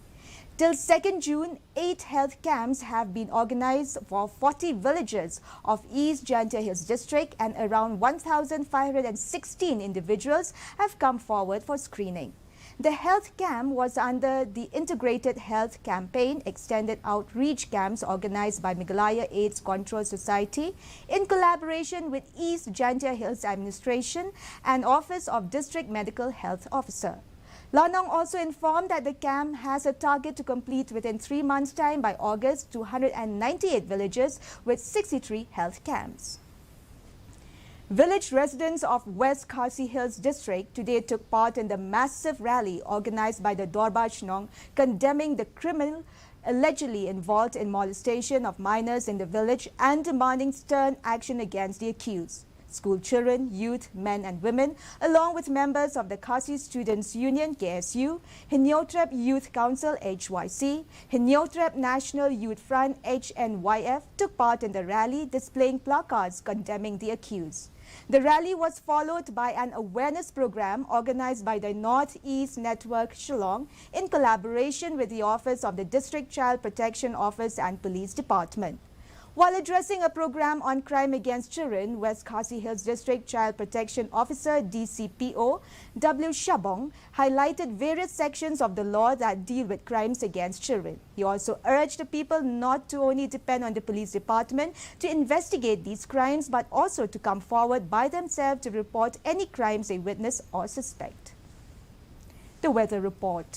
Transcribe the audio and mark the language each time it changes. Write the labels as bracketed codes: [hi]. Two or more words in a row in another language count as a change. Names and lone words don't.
[en] Till 2nd June, 8 health camps have been organized for 40 villages of East Janta Hills district, and around 1,516 individuals have come forward for screening. The health camp was under the Integrated Health Campaign Extended Outreach Camps organized by Meghalaya AIDS Control Society in collaboration with East Jantia Hills Administration and Office of District Medical Health Officer. Lanong also informed that the camp has a target to complete within 3 months' time by August 298 villages with 63 health camps. Village residents of West Khasi Hills district today took part in the massive rally organized by the Dorbar Chnong condemning the criminal allegedly involved in molestation of minors in the village and demanding stern action against the accused. School children, youth, men and women, along with members of the Khasi Students' Union KSU, Hinyotrep Youth Council HYC, Hinyotrep National Youth Front HNYF took part in the rally displaying placards condemning the accused. The rally was followed by an awareness program organized by the Northeast Network Shillong in collaboration with the Office of the District Child Protection Office and Police Department. While addressing a program on crime against children, West Khasi Hills District Child Protection Officer DCPO W. Shabong highlighted various sections of the law that deal with crimes against children. He also urged the people not to only depend on the police department to investigate these crimes, but also to come forward by themselves to report any crimes they witness or suspect. The weather report.